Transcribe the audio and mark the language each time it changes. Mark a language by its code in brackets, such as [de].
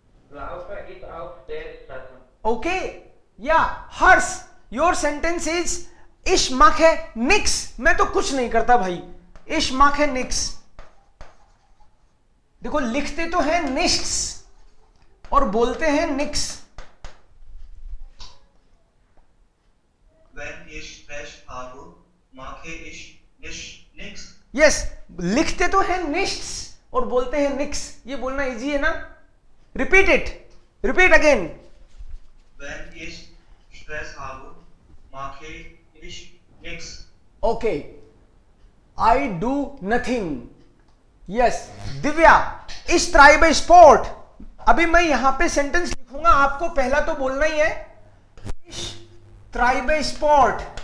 [de] Laufe ich auf der Straße. [en] okay, yeah Harsh, your sentence is [de] ich mache nix. [hi] मैं तो कुछ नहीं करता भाई. [de] ich mache nix. [hi] देखो, लिखते तो हैं nichts और बोलते हैं nix. [de] Wenn ich Stress habe, mache ich nichts. [hi] Yes, लिखते तो हैं nichts और बोलते हैं nix. ये बोलना इजी है ना? [en] Repeat it. Repeat again. [de] Wenn ich Stress habe, mache ich nichts. [en] Okay, I do nothing. Yes. [de] दिव्या, ich treibe Sport. [hi] अभी मैं यहां पे सेंटेंस लिखूंगा, आपको पहला तो बोलना ही है [de] ich treibe Sport.